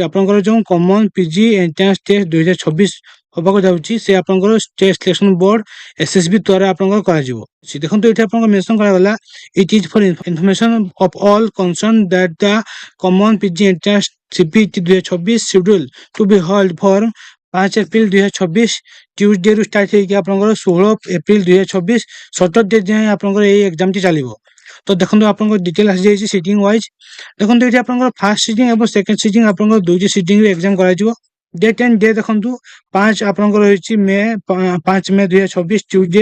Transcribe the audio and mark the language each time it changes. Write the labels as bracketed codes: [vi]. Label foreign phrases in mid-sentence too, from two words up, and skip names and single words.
[or] ଆପଣଙ୍କର ଯୋଉ କମନ ପିଜି ଏଣ୍ଟ୍ରାନ୍ସ ଟେଷ୍ଟ 2026 ହବାକୁ ଯାଉଛି, ସେ ଆପଣଙ୍କର ଷ୍ଟେଟ୍ ସିଲେକ୍ସନ ବୋର୍ଡ ଏସ୍ଏସବି ଦ୍ୱାରା ଆପଣଙ୍କର କରାଯିବ। ଦେଖନ୍ତୁ ଏଠି ଆପଣଙ୍କର ମେନସନ କରାଗଲା, [en] it is for information of all concern that the common PG entrance CPT 2026 schedule to be held for 5 ଏପ୍ରିଲ 2026 [or] ଟ୍ୟୁଜଡେରୁ ଷ୍ଟାର୍ଟ ହେଇକି ଆପଣଙ୍କର 16 ଏପ୍ରିଲ 2026 ସଟରଡେ ଯାଏଁ ଆପଣଙ୍କର ଏଇ ଏକ୍ଜାମଟି ଚାଲିବ। ତ ଦେଖନ୍ତୁ ଆପଣଙ୍କର ଡିଟେଲ ଆସିଯାଇଛି [en] sitting wise. [or] ଦେଖନ୍ତୁ ଏଠି ଆପଣଙ୍କର [en] first sitting [or] ଏବଂ [en] second sitting [or] ଆପଣଙ୍କର ଦୁଇଟି ସିଟିଂରେ ଏକ୍ଜାମ କରାଯିବ। [en] date and day [or] ଦେଖନ୍ତୁ 5 ଆପଣଙ୍କର ରହିଛି ମେ 5 ମେ 2026 ଟ୍ୟୁଜଡେ।